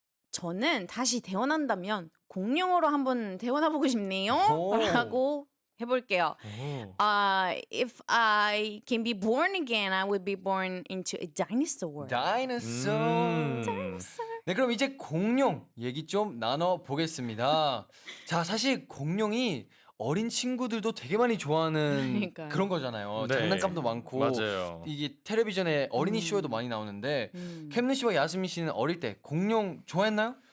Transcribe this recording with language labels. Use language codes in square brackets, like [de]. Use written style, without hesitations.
[ko] 저는 다시 태어난다면 공룡으로 한번 태어나 보고 싶네요. 오. 라고 해볼게요. [en] If I can be born again, I would be born into a dinosaur. Dinosaur. [ko] 네, 그럼 이제 공룡 얘기 좀 나눠 보겠습니다. 자, 사실 공룡이 어린 친구들도 되게 많이 좋아하는 그러니까요. 그런 거잖아요. 네. 장난감도 많고 맞아요. 이게 텔레비전에 어린이 쇼에도 많이 나오는데 음. 캠느 씨와 야스민 씨는 어릴 때 공룡 좋아했나요?